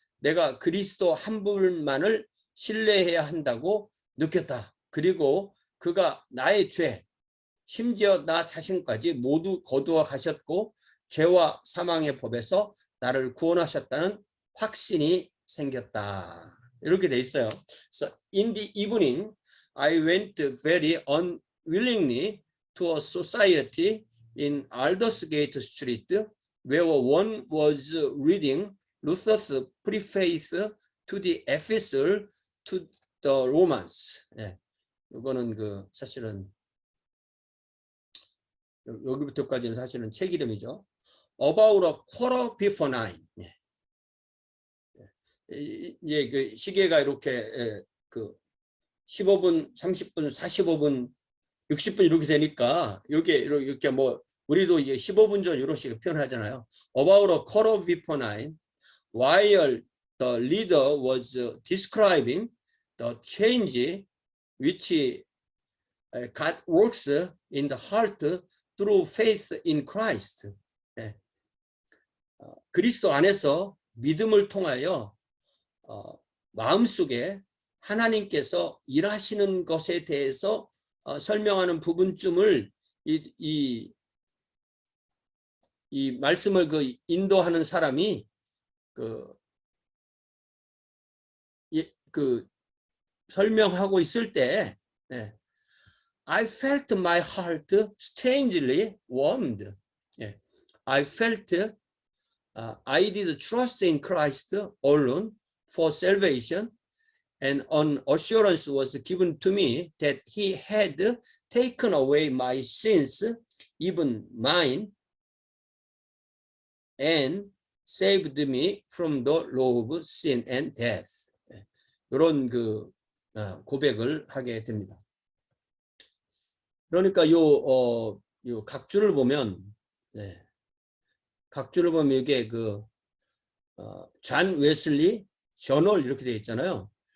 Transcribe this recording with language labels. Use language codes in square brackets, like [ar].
[ko] 내가 그리스도 한 분만을 신뢰해야 한다고 느꼈다. 그리고 그가 나의 죄, 심지어 나 자신까지 모두 거두어 가셨고 죄와 사망의 법에서 나를 구원하셨다는 확신이 생겼다. 이렇게 돼 있어요. [en] So in the evening, I went very unwillingly to a society in Aldersgate Street, where one was reading Luther's preface to the epistle to the Romans. [ko] 예, 이거는 그 사실은 여기부터까지는 사실은 책 이름이죠. [en] About a quarter before 9. 예. [ko] 예, 그 시계가 이렇게 그 15분, 30분, 45분, 60분 이렇게 되니까 이렇게 뭐 우리도 이제 15분 전 이렇게 표현하잖아요. [en] About a quarter before 9, while the leader was describing the change which God works in the heart through faith in Christ. 네. [ko] 그리스도 안에서 믿음을 통하여 마음속에 하나님께서 일하시는 것에 대해서 설명하는 부분쯤을 이 말씀을 그 인도하는 사람이 그 설명하고 있을 때 네. [en] I felt my heart strangely warmed. 예. I felt I did trust in Christ alone for salvation, and an assurance was given to me that He had taken away my sins, even mine, and saved me from the law of sin and death. 예. [ko] 이런 그 고백을 하게 됩니다. 그러니까 요 각주를 보면, 네. 각주를 보면 이게 존 웨슬리 저널 이렇게 되어 있잖아요.